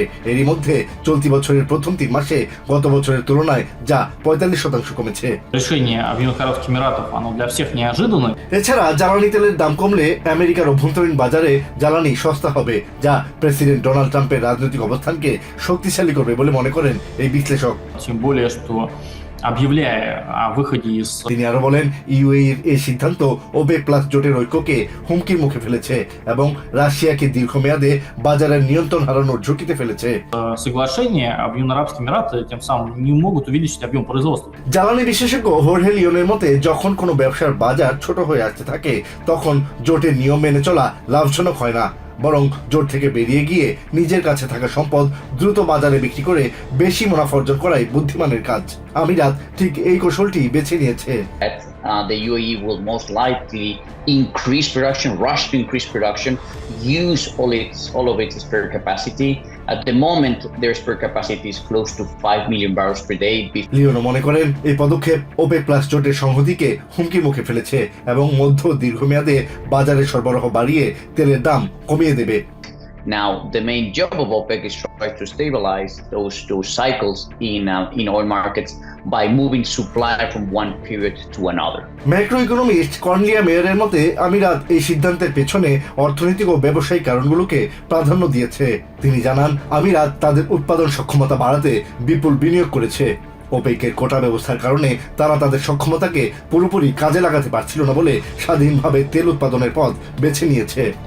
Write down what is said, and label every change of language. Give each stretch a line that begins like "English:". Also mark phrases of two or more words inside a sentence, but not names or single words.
Bangla: এরই মধ্যে চলতি বছরের প্রথম 3 মাসে গত বছরের তুলনায় যা 45% কমেছে। এছাড়া জ্বালানি তেলের দাম কমলে আমেরিকার অভ্যন্তরীণ বাজারে জ্বালানি সস্তা হবে, যা প্রেসিডেন্ট ডোনাল্ড ট্রাম্পের রাজনৈতিক অবস্থানকে শক্তিশালী করবে বলে মনে করেন এই বিশ্লেষক।
Russian: объявляя о выходе из
Bangla: তিনি আরো বলেন ইউএইর এই সিদ্ধান্ত ওপেক প্লাস জোটের ঐক্যকে হুমকির মুখে ফেলেছে এবং রাশিয়াকে দীর্ঘমেয়াদে বাজারের নিয়ন্ত্রণ হারানোর ঝুঁকিতে ফেলেছে।
Russian: соглашения Объединенные Эмираты тем самым не могут увеличить объем производства.
Bangla: জ্বালানি বিশেষজ্ঞ হোর্হে লিওনের মতে যখন কোনো ব্যবসার বাজার ছোট হয়ে আসতে থাকে তখন জোটের নিয়ম মেনে চলা লাভজনক হয় না, বরং জোট থেকে বেরিয়ে গিয়ে নিজের কাছে থাকা সম্পদ দ্রুত বাজারে বিক্রি করে বেশি মুনাফা অর্জন করাই বুদ্ধিমানের কাজ। আমিরাত ঠিক এই কৌশলটি বেছে নিয়েছে।
English: The UAE will most likely increase production, rush to increase production, use all of its spare capacity. At the moment, their spare capacity is close to 5 million barrels per day.
Bangla: লিওনো মনে করেন এই পদক্ষেপ ওপেক প্লাস জোটের সংহতিকে হুমকির মুখে ফেলেছে এবং মধ্য দীর্ঘমেয়াদে বাজারে সরবরাহ বাড়িয়ে তেলের দাম কমিয়ে দেবে।
English: Now, the main job of OPEC is try to stabilize those cycles in oil markets by moving supply from one period to another. macro economist
Bangla: কর্নেলিয়া মেয়ারের মতে আমিরাত এই সিদ্ধান্তের পেছনে অর্থনৈতিক ও ব্যবসায়িক কারণগুলোকে প্রাধান্য দিয়েছে। তিনি জানান আমিরাত তাদের উৎপাদন সক্ষমতা বাড়াতে বিপুল বিনিয়োগ করেছে। ওপেকের কোটা ব্যবস্থার কারণে তারা তাদের সক্ষমতাকে পুরোপুরি কাজে লাগাতে পারছিল না বলে স্বাধীনভাবে তেল উৎপাদনের পথ বেছে নিয়েছে।